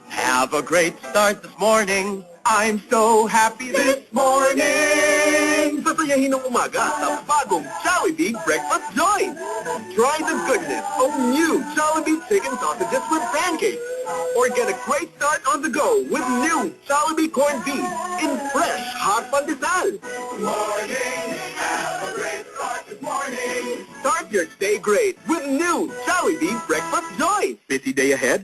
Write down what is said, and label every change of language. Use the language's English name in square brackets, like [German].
[English] Have a great start this morning. I'm so happy this morning. [Filipino] Sasayahin ng umaga sa bagong Jollibee Breakfast Joy. [English] Try the goodness of new Jollibee chicken sausages with pancakes. Or get a great start on the go with new Jollibee corned beef in fresh hot pandesal. Morning, have a great start this morning. Start your day great with new Jollibee Breakfast Joy. Busy day ahead?